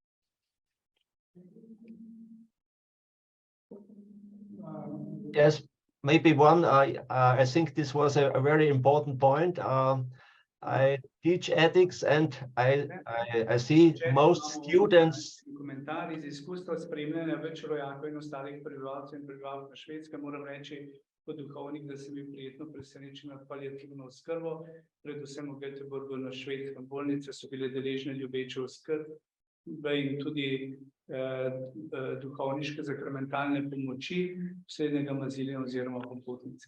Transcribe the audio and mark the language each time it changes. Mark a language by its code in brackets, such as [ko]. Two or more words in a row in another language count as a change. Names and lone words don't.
[en] Yes, maybe one. I think this was a very important point. I teach ethics, and I see most students. [sl] Komentar iz izkustva spremljanja več rojakov in ostalih prebivalcev in prebivalk na Švedskem, moram reči kot duhovnik, da sem bil prijetno presenečen nad paliativno oskrbo, predvsem v Göteborgu na Švedskem. Bolnice so bile deležne ljubeče oskrb, in tudi duhovniške zakramentalne pomoči poslednjega mazilja oziroma popotnice.